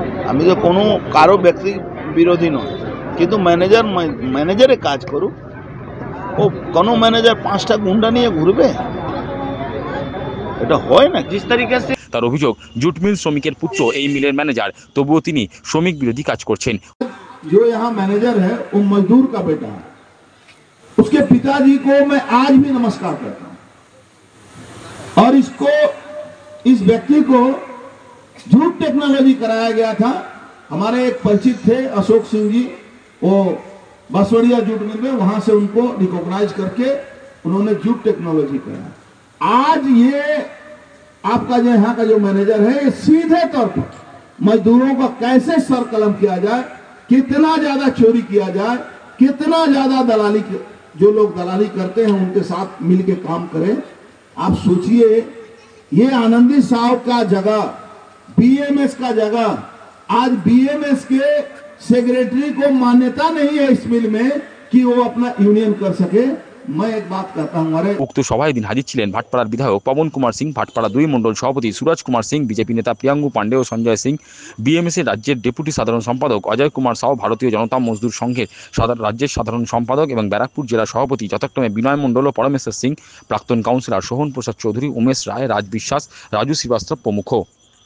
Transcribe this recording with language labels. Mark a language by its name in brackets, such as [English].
[Bangla] আমি তো কোনো কারো ব্যক্তি বিরোধী নয়, কিন্তু ম্যানেজারে কাজ করুক। ও কোনো ম্যানেজার 5টা গুন্ডা নিয়ে ঘুরবে, এটা হয় না। [Hindi] जिस तरीके से [Bangla] তার অভিযোগ, জুট মিল শ্রমিকের পুত্র এই মিলের ম্যানেজার, তবুও তিনি শ্রমিক বিরোধী কাজ করছেন। [Hindi] जो यहाँ मैनेजर है वो मजदूर का बेटा है, उसके पिताजी को मैं आज भी नमस्कार करता हूं, और इस व्यक्ति को जूट टेक्नोलॉजी कराया गया था। हमारे एक परिचित थे अशोक सिंह जी, वो बांसवाड़िया जूट मिल में, वहां से उनको रिकॉग्नाइज करके उन्होंने जूट टेक्नोलॉजी कराया। आज ये आपका जो यहाँ का जो मैनेजर है, ये सीधे तौर पर मजदूरों का कैसे सर कलम किया जाए, कितना ज्यादा चोरी किया जाए, कितना ज्यादा दलाली, जो लोग दलाली करते हैं उनके साथ मिलके काम करें। आप सोचिए, ये आनंदी साहब का जगह, बीएमएस का जगह, आज बीएमएस के सेक्रेटरी को मान्यता नहीं है इस मिल में कि वो अपना यूनियन कर सके। मैं एक बात कहता हूँ, अरे [Bangla] উক্ত সভায় দিন হাজির ছিলেন ভাটপাড়ার বিধায়ক পবন কুমার সিং, ভাটপাড়া 2 মণ্ডল সভাপতি সুরাজ কুমার সিং, বিজেপি নেতা প্রিয়াঙ্গু পান্ডে ও সঞ্জয় সিং, বিএমএসের রাজ্যের ডেপুটি সাধারণ সম্পাদক অজয় কুমার সাউ, ভারতীয় জনতা মজদুর সংঘের রাজ্যের সাধারণ সম্পাদক এবং ব্যারাকপুর জেলা সভাপতি যথাক্রমে বিনয় মণ্ডল ও পরমেশ্বর সিং, প্রাক্তন কাউন্সিলর সোহন প্রসাদ চৌধুরী, উমেশ রায়, রাজ বিশ্বাস, রাজু শ্রীবাস্তব প্রমুখ।